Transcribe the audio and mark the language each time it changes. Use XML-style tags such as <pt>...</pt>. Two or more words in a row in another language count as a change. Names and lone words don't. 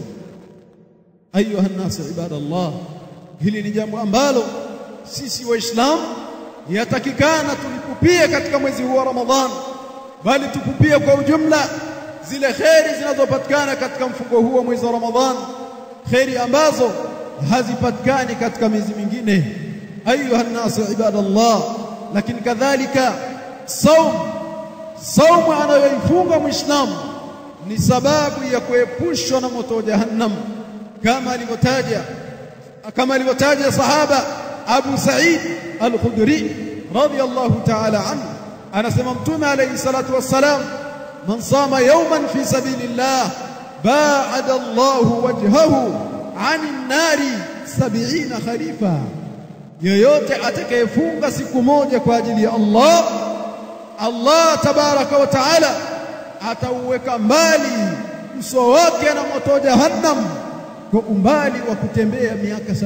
<ar>أيها الناس عباد الله,</ar> <sw>hili ni jambo ambalo sisi Waislamu yatakikana tulipupie katika mwezi huu wa Ramadhan, bali tupupie kwa ujumla zile kheri zinazopatikana katika mfungo huu wa mwezi wa Ramadhan, kheri ambazo hazipatikani katika miezi mingine.</sw> <ar>أيها الناس عباد الله,</ar> <sw>lakini kadhalika saumu anayoifunga Muislamu ni sababu ya kuepushwa na moto wa Jahannam, kama alivyotaja sahaba Abu Sa'id al-Khudri</sw> <ar>رضي الله تعالى عنه.</ar> <sw>Anasema Mtume</sw> <ar>عليه الصلاة والسلام, من صام يوما في سبيل الله باعد الله وجهه عن النار 70 خريفا,</ar> <sw>yeyote atakayefunga siku moja kwa ajili ya Allah</sw> <ar>تبارك وتعالى</ar> <sw>atauweka mbali uso wake na moto wa Jahannam kwa umbali wa kutembea miaka 70.</sw>